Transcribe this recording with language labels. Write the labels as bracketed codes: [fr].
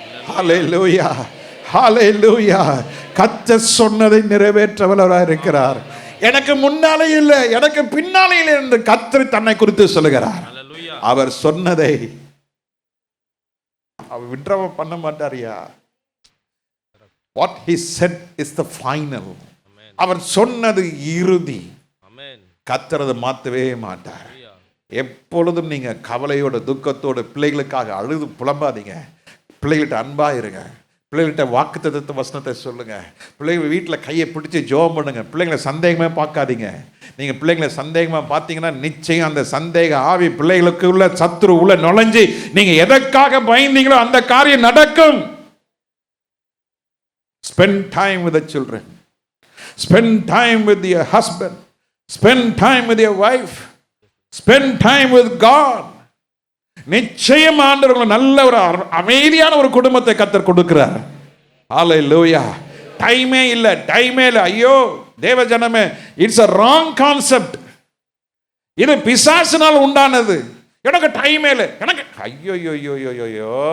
[ta] ஹல்லேலூயா, ஹல்லேலூயா. கர்த்தர் சொன்னதை நிறைவேற்றவராக இருக்கிறார். எனக்கு முன்னாலே இல்லை, எனக்கு பின்னாலே இல்லை என்று கர்த்தர் தன்னை குறித்து சொல்லுகிறார். அவர் சொன்னதை அவர் விட்ரவ பண்ண மாட்டாரியா. [en] What he said is the final. [ta] அவர் சொன்னது இறுதி. கர்த்தர் அதை மாற்றவே மாட்டார். எப்பொழுதும் நீங்க கவலையோட துக்கத்தோட பிள்ளைகளுக்காக அழுது புலம்பாதீங்க. பிள்ளைகள்கிட்ட அன்பா இருங்க, பிள்ளைகள்கிட்ட வாக்குத்தத்தத்தை வசனத்தை சொல்லுங்க, பிள்ளைங்க வீட்டில் கையை பிடிச்சி ஜெபம் பண்ணுங்க. பிள்ளைங்களை சந்தேகமே பார்க்காதீங்க. நீங்கள் பிள்ளைங்களை சந்தேகமாக பார்த்தீங்கன்னா நிச்சயம் அந்த சந்தேக ஆவி பிள்ளைகளுக்கு உள்ள சத்துரு உள்ள நுழைஞ்சு நீங்கள் எதற்காக பயந்தீங்களோ அந்த காரியம் நடக்கும். [en] Spend time with the children. Spend time with your husband. Spend time with your wife. Spend time with God. [ta] நிச்சயம் ஆண்டவர்கள் நல்ல ஒரு அமைதியான ஒரு குடும்பத்தை கர்த்தர் கொடுக்கிறார். ஹல்லேலூயா. டைமே இல்லை, டைமே இல்லை. ஐயோ தேவ ஜனமே, [en] It's a wrong concept. [ta] இது பிசாசினால் உண்டானது. எனக்கு டைமே இல்லை, எனக்கு ஐயோ யோ யோ யோ யோ யோ.